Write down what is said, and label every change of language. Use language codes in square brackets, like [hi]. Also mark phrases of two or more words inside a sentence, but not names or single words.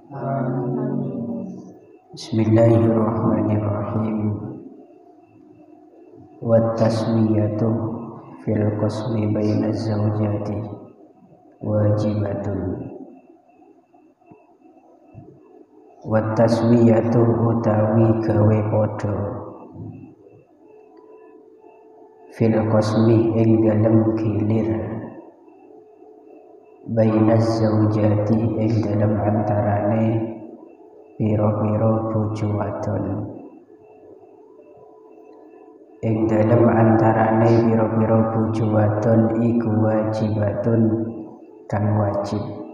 [ar] بسم الله الرحمن الرحيم. والتسمية في القسم بين الزوجات واجبة. والتسوية [jv] utawi gawe padha [ar] في القسم [jv] ing dalem gilir [ar] بين الزوجات [jv] ing dalem antarane pira-pira bojo wadon, ing dalem antarane pira-pira bojo wadon iku wajibatun kang wajib.